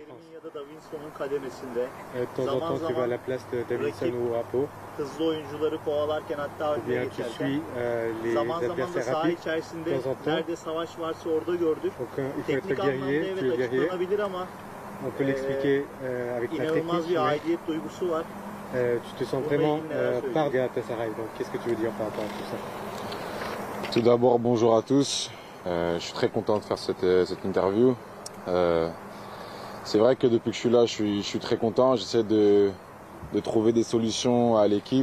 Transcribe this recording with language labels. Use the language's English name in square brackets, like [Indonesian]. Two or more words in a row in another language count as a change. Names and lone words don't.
[French] France. [Turkish] Ya da Davinson'un kademesinde. [French] De temps en temps, tu vas à la place de Davinson ou Apo. [Turkish] Hızlı oyuncuları kovalarken hatta [French] Ou bien tu suis les [Turkish] zaman da [French] adversaires [Turkish] saha [French] rapides. De [Turkish] içerisinde [French] temps en temps. [Turkish] nerede savaş varsa orada gördük. [French] Donc il faut être [Turkish] Teknik anlamda [French] guerrier, tu es [Turkish] evet [French] guerrier. [Turkish] açıklanabilir ama [French] On peut l'expliquer avec la [Turkish] inanılmaz [French] technique. [Turkish] bir [French] Mais, [Turkish] aidiyet duygusu var. [French] tu te sens vraiment par Galatasaray. Donc qu'est-ce que tu veux dire par rapport à tout ça? Tout d'abord, bonjour à tous. Je suis très content de faire cette interview. C'est vrai que depuis que je suis là, je suis très content. J'essaie de trouver des solutions à l'équipe.